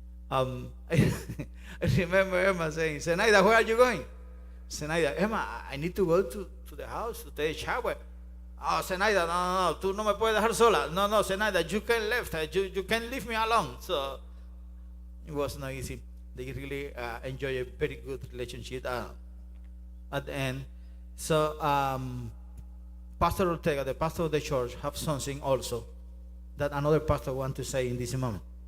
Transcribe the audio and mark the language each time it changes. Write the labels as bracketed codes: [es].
[en] I remember Emma saying, Zenaida, where are you going? Zenaida, Emma, I need to go to the house to take a shower. [es] Oh, Zenaida, no, tú no me puedes dejar sola. [en] No, Zenaida, you can leave. You can leave me alone. So it was not easy. They really enjoy a very good relationship at the end. So Pastor Ortega, the pastor of the church, have something also that another pastor wants to say in this moment.